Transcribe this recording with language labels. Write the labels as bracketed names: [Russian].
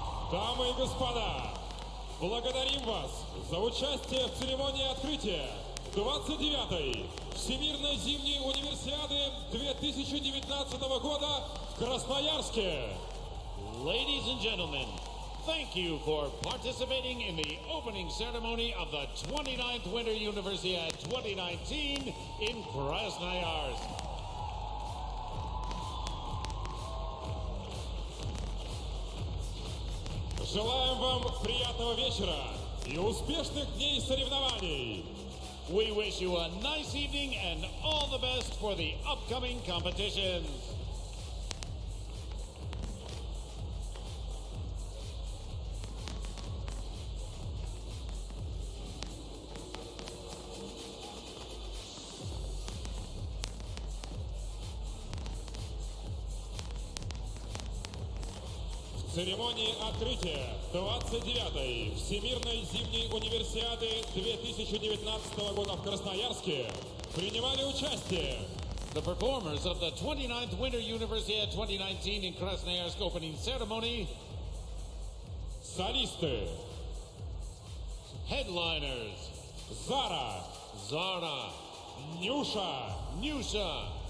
[Russian] Дамы и господа, благодарим вас за участие в церемонии открытия 29-й Всемирной зимней универсиады 2019 года в Красноярске. [English] Ladies and gentlemen, thank you for participating in the opening ceremony of the 29th Winter Universiade 2019 in Krasnoyarsk. [Russian] Желаем вам приятного вечера и успешных дней соревнований. [English] We wish you a nice evening and all the best for the upcoming competitions. [Russian] В церемонии открытия 29-й Всемирной зимней универсиады 2019 года в Красноярске принимали участие [English] The performers of the 29th Winter Universiade 2019 in Krasnoyarsk opening ceremony, [Russian] солисты [English] headliners, [Russian] Зара, [English] Zara, [Russian] Нюша, [English] Nusha,